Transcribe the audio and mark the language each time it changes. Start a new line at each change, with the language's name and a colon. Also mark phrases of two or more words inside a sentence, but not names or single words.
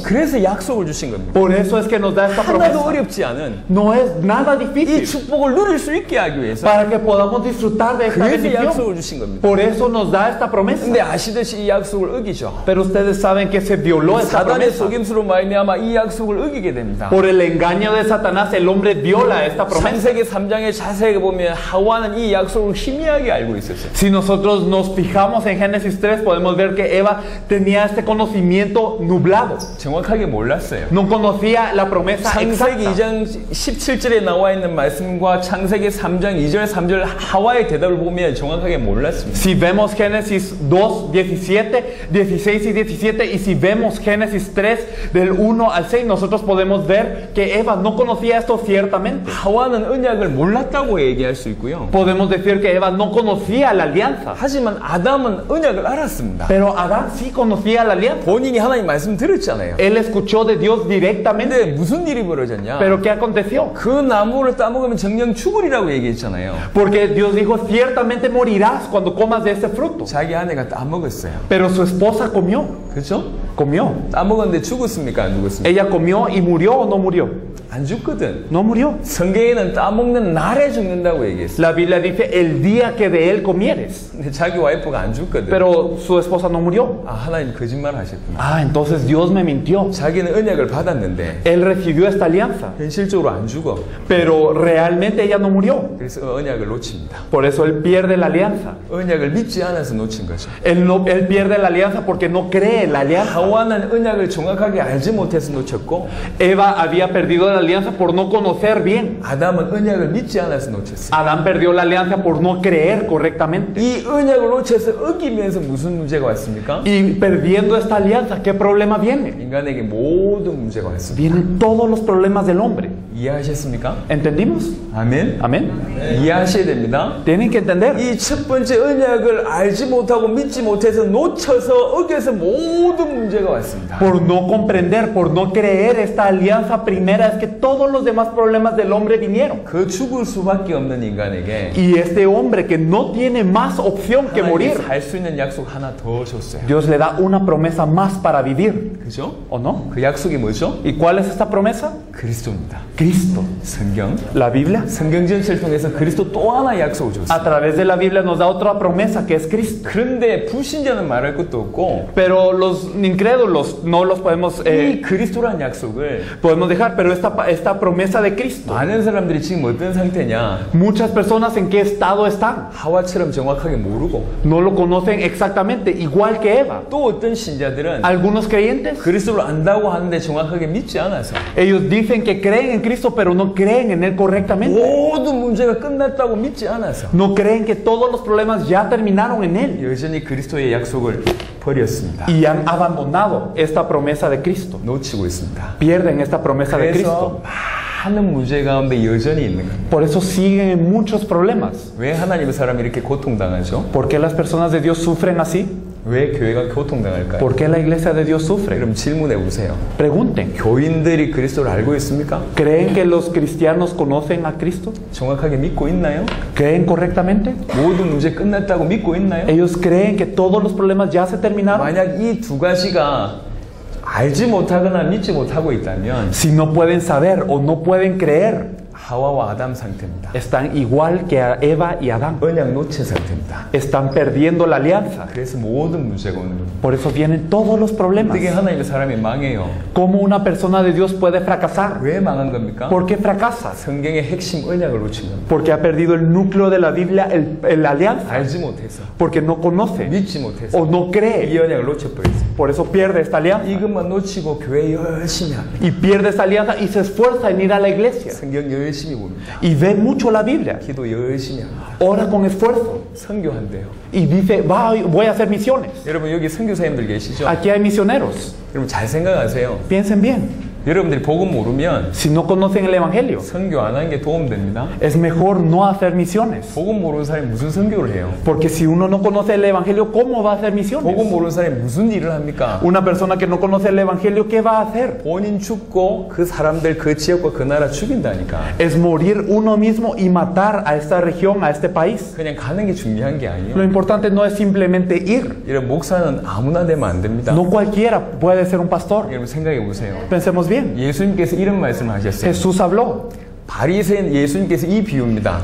Korean: 그래서 약속을 주신 겁니다.
Spanish: Por eso es que nos da esta
Korean: 하나도
Spanish: promesa.
Korean: 어렵지 않은
Spanish: No es nada
Korean: 이
Spanish: difícil
Korean: 축복을 누릴 수 있게 하기 위해서
Spanish: para que podamos disfrutar de esta
Korean: 그래서
Spanish: bendición.
Korean: 약속을 주신 겁니다.
Spanish: Por eso nos da esta promesa.
Korean: 근데 아시듯이 이 약속을 어기죠.
Spanish: Pero ustedes saben que se violó esta
Korean: 사단의
Spanish: promesa.
Korean: 속임수로 말미암아 이 약속을 어기게 됩니다.
Spanish: Por el engaño de Satanás, el hombre viola esta promesa.
Korean: 창세기 3장에 자세히 보면 하와는 이 약속을 희미하게 알고 있었어요.
Spanish: Si nosotros nos fijamos en Génesis 3, podemos ver que Eva tenía este conocimiento nublado.
Korean: 정확하게 몰랐어요.
Spanish: No conocía la promesa
Korean: 창세기
Spanish: exacta.
Korean: 2장 17절에 나와 있는 말씀과 창세기 3장 2절 3절 하와의 대답을 보면 정확하게 몰랐습니다.
Spanish: Si vemos Génesis 2, 17, 16 y 17, y si vemos Génesis 3, del 1 al 6, nosotros podemos ver que Eva no conocía esto ciertamente.
Korean: 하와는 언약을 몰랐다고 얘기할 수 있고요.
Spanish: Podemos decir que Eva no conocía la alianza.
Korean: 하지만 아담은 언약을 알았습니다.
Spanish: Pero Adán sí conocía la alianza.
Korean: 본인이 하나님 말씀 들었잖아요.
Spanish: Él escuchó de Dios directamente.
Korean: 근데 무슨 일이 벌어졌냐?
Spanish: Pero ¿qué aconteció?
Korean: 그 나무를 따먹으면 정령 죽으리라고 얘기했잖아요.
Spanish: Porque Dios dijo, ciertamente morirás cuando comas de ese fruto.
Korean: 자기 아내가 따먹었어요.
Spanish: Pero su esposa comió.
Korean: 그렇죠?
Spanish: Comió.
Korean: 따먹었는데 죽었습니까? 안 죽었습니까?
Spanish: Ella comió y murió o no murió.
Korean: 안 죽거든.
Spanish: No murió.
Korean: 성경에는 따먹는 날에 죽는다고 얘기했어요.
Spanish: La Biblia dice el día que de él comieres.
Korean: 근데 자기 와이프가 안 죽거든.
Spanish: Pero su esposa no murió.
Korean: 아, 하나님 거짓말 하셨구나.
Spanish: Ah, entonces Dios me mintió.
Korean: 자기는 언약을 받았는데
Spanish: Él recibió esta alianza.
Korean: 현실적으로 안 죽어.
Spanish: Pero realmente ella no murió.
Korean: 그래서 언약을 놓칩니다.
Spanish: Por eso él pierde la alianza.
Korean: 언약을 믿지 않아서 놓친 거죠.
Spanish: Él pierde la alianza porque no cree en la alianza.
Korean: 하와는 언약을 정확하게 알지 못해서 놓쳤고
Spanish: Eva había perdido la alianza por no conocer bien.
Korean: 아담은 언약을 믿지 않아서 놓쳤어요.
Spanish: Adán perdió la alianza por no creer correctamente.
Korean: 이 언약을 놓쳐서 어기면서 무슨 문제가 왔습니까?
Spanish: Y perdiendo esta alianza, ¿qué problema viene?
Korean: 인간에게 모든 문제가 왔습니다.
Spanish: Vienen todos los problemas del hombre.
Korean: 이해하셨습니까?
Spanish: ¿Entendimos?
Korean: 아멘.
Spanish: Amén.
Korean: 이해하셔야 됩니다.
Spanish: Tienen que entender.
Korean: 이 첫 번째 언약을 알지 못하고 믿지 못해서 놓쳐서 어겨서 모든 문제가 왔습니다.
Spanish: Por no comprender, por no creer esta alianza primera, es que todos los demás problemas del hombre vinieron.
Korean: 그 죽을 수밖에 없는 인간에게
Spanish: Y este hombre que no tiene más opción que morir,
Korean: 하나님이 살 수 있는 약속 하나 더 줬어요.
Spanish: Dios le da una promesa más para vivir.
Korean: 그죠?
Spanish: ¿O no?
Korean: 그 약속이 뭐죠?
Spanish: ¿Y cuál es esta promesa?
Korean: 그리스도입니다.
Spanish: Cristo.
Korean: 성경.
Spanish: La Biblia.
Korean: 성경 전체를 통해서 그리스도 또 하나 약속을 줬어요.
Spanish: A través de la Biblia nos da otra promesa que es Cristo.
Korean: 그런데 불신자는 말할 것도 없고
Spanish: Pero los incrédulos no los podemos,
Korean: 이 그리스도란 약속을
Spanish: podemos dejar. Pero esta promesa de Cristo,
Korean: 많은 사람들이 지금 어떤 상태냐?
Spanish: muchas personas en qué estado están.
Korean: 하와처럼 정확하게 모르고
Spanish: No lo conocen exactamente, igual que Eva.
Korean: 또 어떤 신자들은
Spanish: Algunos creyentes,
Korean: 그리스도를 안다고 하는데 정확하게 믿지 않아서
Spanish: ellos dicen que creen en Cristo, pero no creen en Él correctamente.
Korean: 모든 문제가 끝났다고 믿지 않아서
Spanish: No creen que todos los problemas ya terminaron en Él.
Korean: 여전히 그리스도의 약속을 버렸습니다.
Spanish: Y han abandonado esta promesa de Cristo.
Korean: 놓치고 있습니다.
Spanish: Pierden esta promesa de
Korean: 그래서
Spanish: Cristo.
Korean: 많은 문제 가운데 여전히 있는 겁니다.
Spanish: Por eso siguen en muchos problemas.
Korean: 왜 하나님의 사람이 이렇게 고통당하죠?
Spanish: ¿Por qué las personas de Dios sufren así?
Korean: 왜 교회가 고통당할까요?
Spanish: ¿Por qué la iglesia de Dios sufre?
Korean: 그럼 질문해 보세요.
Spanish: Pregunten.
Korean: 교인들이 그리스도를 알고 있습니까?
Spanish: ¿Creen que los cristianos conocen a Cristo?
Korean: 정확하게 믿고 있나요?
Spanish: ¿Creen correctamente?
Korean: 모든 문제 끝났다고 믿고 있나요?
Spanish: ¿Ellos creen que todos los problemas ya se terminaron?
Korean: 만약 이 두 가지가 알지 못하거나 믿지 못하고 있다면
Spanish: Si no pueden saber o no pueden creer,
Korean: 하와와 아담 상태입니다.
Spanish: están igual que a Eva y Adán.
Korean: 언약 노체 상태입니다.
Spanish: Están perdiendo la alianza.
Korean: 그래서 모든 문제가 오는 겁니다.
Spanish: Por eso vienen todos los problemas.
Korean: 어떻게 하나님의 사람이 망해요?
Spanish: ¿Cómo una persona de Dios puede fracasar?
Korean: 왜 망한 겁니까?
Spanish: ¿Por qué fracasa?
Korean: 성경의 핵심 언약을 놓친 겁니다.
Spanish: Porque ha perdido el núcleo de la Biblia, la alianza.
Korean: 알지 못해서
Spanish: Porque no conoce
Korean: 믿지 못해서
Spanish: o no
Korean: 이
Spanish: cree.
Korean: 언약을 놓쳐버렸어요.
Spanish: Por eso pierde esta alianza.
Korean: 이것만 놓치고 교회 열심히 합니다.
Spanish: Y pierde esta alianza y se esfuerza en ir a la iglesia.
Korean: 성경 열심히 봅니다.
Spanish: Y ve mucho la Biblia.
Korean: 기도 열심히 합니다.
Spanish: Ora con esfuerzo.
Korean: 선교한대요.
Spanish: Y dice, voy a hacer misiones.
Korean: 여러분 여기 선교사님들 계시죠?
Spanish: Aquí hay misioneros.
Korean: 여러분 잘 생각하세요.
Spanish: Piensen bien.
Korean: 여러분들이 복음 모르면
Spanish: Si no conocen el Evangelio,
Korean: 선교 안 하는 게 도움됩니다.
Spanish: es mejor no hacer misiones.
Korean: 복음 모르는 사람이 무슨 선교를 해요?
Spanish: Porque si uno no conoce el Evangelio, ¿cómo va a hacer
Korean: 복음
Spanish: misiones?
Korean: 모르는 사람이 무슨 일을 합니까?
Spanish: Una persona que no conoce el Evangelio, ¿qué va a hacer?
Korean: 본인 죽고 그 사람들 그 지역과 그 나라 죽인다니까.
Spanish: Es morir uno mismo y matar a esta región, a este país.
Korean: 그냥 가는 게 중요한 게
Spanish: Lo
Korean: 아니에요.
Spanish: importante no es simplemente ir.
Korean: 이런 목사는 아무나 되면 안 됩니다.
Spanish: No cualquiera puede ser un pastor.
Korean: 여러분 생각해 보세요.
Spanish: Pensemos bien.
Korean: 예수님께서 이런 말씀을 하셨어요.
Spanish: Jesús habló.
Korean: 바리새인 예수님께서 이 비유입니다.